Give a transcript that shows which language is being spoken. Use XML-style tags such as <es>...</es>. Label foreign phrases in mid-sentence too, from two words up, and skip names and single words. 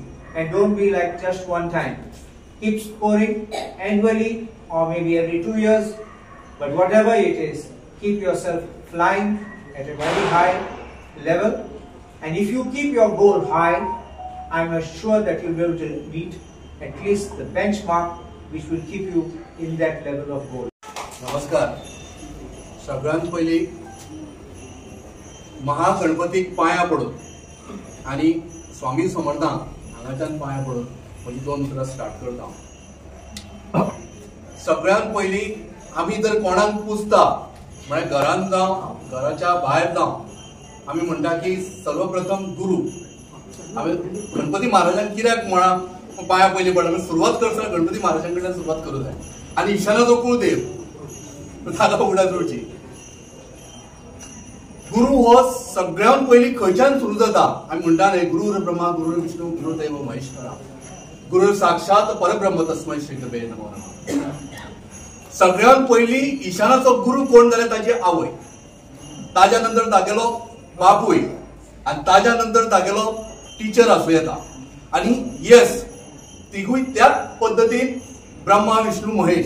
<en>And don't be like just one time. Keep scoring annually or maybe every 2 years. But whatever it is, keep yourself flying at a very high level. And if you keep your goal high, I'm sure that you'll be able to meet at least the benchmark which will keep you in that level of goal.</en> <kok>नमस्कार. सगळ्यांत पयली महागणपतीक पाया पडून आणि स्वामी समर्थांक हांगाच्यान पाया पडून म्हजी 2 उतरां स्टार्ट करता. सगळ्यांत पयली आमी जर कोणाक पुजता म्हळ्यार घरांत जावं घराच्या भायर जावं आमी म्हणटा की सर्वप्रथम गुरु. आमी गणपती महाराजांक कित्याक म्हणा पाया पयली पडटा, सुरवात करतना गणपती महाराजां कडल्यान सुरवात करूं जाय. आनी ईशानाचो कुळदेव ताका उगडास जोडची. गुरु हो सगळ्यांत पयली खंयच्यान सुरू जाता. आमी म्हणटा न्हय</kok> <sa>गुरुर ब्रह्मा गुरुर विष्णू गुरुदेव महेश्वरा गुरुर साक्षात परब्रह्म तस्मै श्री गुरवे नमः.</sa> <kok>सगळ्यांत पयली ईशानाचो गुरु कोण जाल्यार ताची आवय, ताज्या नंतर तागेलो बापूय, आनी ताज्या नंतर तागेलो टीचर आसूं येता. आनी येस तिगूय त्याच पद्दतीन ब्रह्मा विष्णू महेश.</kok>